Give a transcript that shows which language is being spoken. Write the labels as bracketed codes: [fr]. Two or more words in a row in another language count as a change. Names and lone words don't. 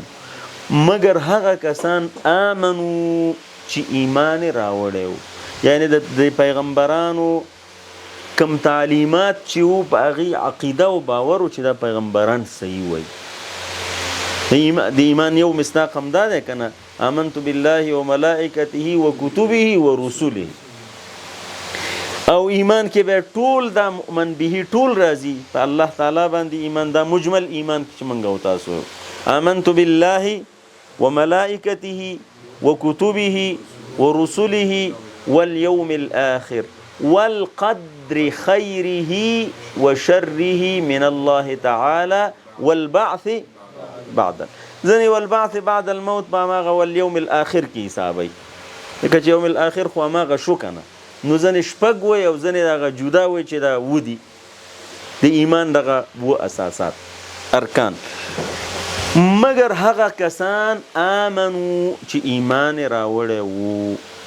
[ps] مگر هغه کسان آمنو چې ایمان راوړی وو، یعنی د پیغمبرانو کم تعلیمات چې وو په هغې عقیده او باور و چې دا پیغمبران صحیح وایي. د ایمان یو مصداق هم دا دی که نه، [ar] آمنت بالله و ملائکته و کتبه و رسوله. [ps] او ایمان کې به ټول دا مؤمن به ټول راځي په [ar] الله تعالی [ps] باندې ایمان، دا مجمل ایمان چې موږ او تاسو [ar] آمنت بالله و ملائکته و کتبه و رسوله واليوم الآخر والقدر خيره وشره من الله تعالى والبعث بعد [ps] ځنې [ar] والبعث بعد الموت [ps] په هماغه [ar] واليوم الآخر [ps] کې حسابوي، ځکه چې [ar] یوم الآخر [ps] خو هماغه شو که نه، نو ځنې شپږ وایي او ځنې دغه جدا وایي چې دا ودي د ایمان دغه و اساسات ارکان. مگر هغه کسان آمنو چې ایمان راوړی وو.